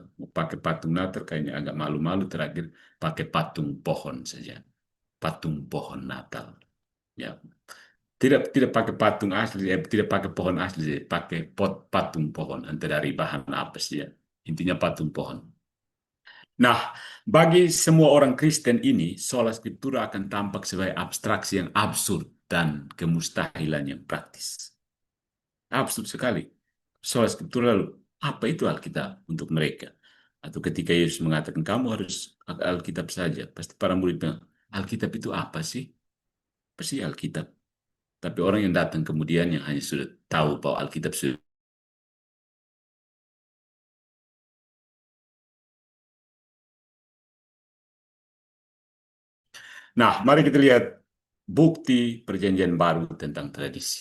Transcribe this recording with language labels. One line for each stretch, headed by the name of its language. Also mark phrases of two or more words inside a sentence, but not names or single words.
Indonesian: Mau pakai patung Natal kayaknya agak malu-malu, terakhir pakai patung pohon saja. Patung pohon Natal. Ya, tidak pakai patung asli, tidak pakai pohon asli, pakai patung pohon. Entah dari bahan apa sih ya. Intinya patung pohon. Nah, bagi semua orang Kristen ini,
Latin: sola scriptura
Indonesian: akan tampak sebagai abstraksi yang absurd dan kemustahilan yang praktis. Absurd sekali.
Latin: Sola scriptura
Indonesian: lalu, apa itu Alkitab untuk mereka? Atau ketika Yesus mengatakan, kamu harus Alkitab saja. Pasti para murid bilang, Alkitab itu apa sih? Pasti Alkitab. Tapi orang yang datang kemudian yang hanya sudah tahu bahwa Alkitab sudah. Nah, mari kita lihat bukti perjanjian baru tentang tradisi.